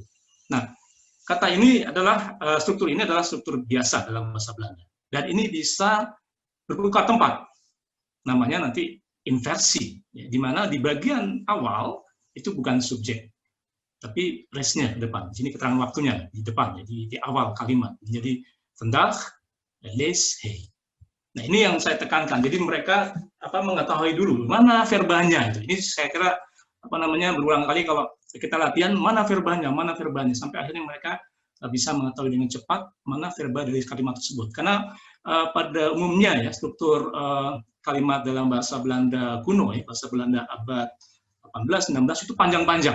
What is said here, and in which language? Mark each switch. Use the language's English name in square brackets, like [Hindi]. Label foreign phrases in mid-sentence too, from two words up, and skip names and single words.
[Indonesian] Nah, kata ini adalah struktur ini adalah struktur biasa dalam bahasa Belanda, dan ini bisa bertukar tempat. Namanya nanti inversi, ya, di mana di bagian awal itu bukan subjek, tapi rest-nya ke depan. Di sini keterangan waktunya di depan, di awal kalimat. [Dutch] Jadi vandaag lees hij. [Indonesian] Nah, ini yang saya tekankan. Jadi mereka mengetahui dulu mana verbanya itu. Ini saya kira berulang kali kalau kita latihan mana verbanya sampai akhirnya mereka bisa mengetahui dengan cepat mana verba dari kalimat tersebut. Karena pada umumnya ya struktur kalimat dalam bahasa Belanda kuno ya, bahasa Belanda abad 18-19 itu panjang-panjang.